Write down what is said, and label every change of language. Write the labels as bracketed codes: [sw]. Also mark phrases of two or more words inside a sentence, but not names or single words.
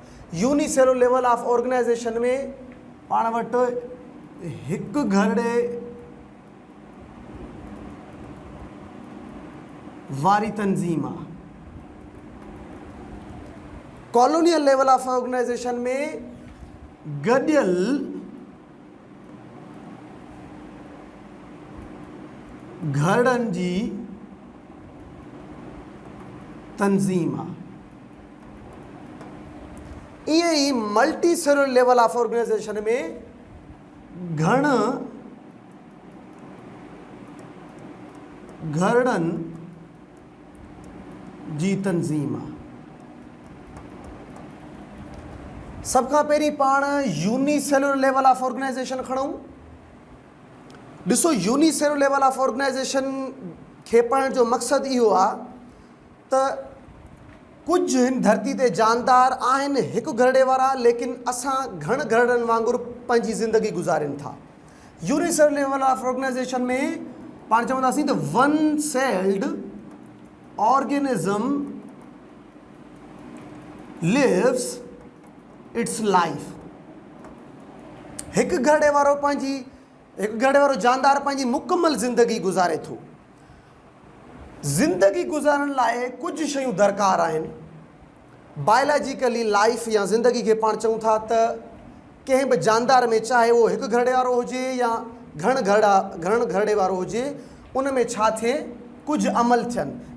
[en] unicellular level of organisation [sd] में पाण वटि हिकु घरड़े वारी तंज़ीम आहे। [en] colonial level of organisation [sd] में गॾियल घरड़नि जी तंज़ीम आहे। ईअं ई [en] multi cellular level of organisation [sd] में घरड़नि जी तंज़ीम आहे। सभ खां पहिरीं पाण [en] unicellular level of organisation [sd] खणूं। ॾिसो, [en] unicellular level of organisation [sd] खे पढ़ण जो मक़सदु इहो आहे त कुझु हिन धरती ते जानदार आहिनि हिकु घरड़े वारा, लेकिन असां घण घरड़नि वांगुरु पंहिंजी ज़िंदगी गुज़ारिनि था। [en] unicellular level of organisation [sd] में पाण चवंदासीं त [en] one celled organism lives its life. [sd] हिकु घरड़े वारो जानदार पंहिंजी मुकमल ज़िंदगी गुज़ारे थो। ज़िंदगी गुज़ारण लाइ कुझु शयूं दरकार आहिनि। [en] biologically life [sd] या ज़िंदगी खे पाण चऊं था त कंहिं बि जानदार में, चाहे उहो हिकु घरड़े वारो हुजे या घण घरड़े वारो हुजे, उन में छा थिए, कुझु अमल थियनि।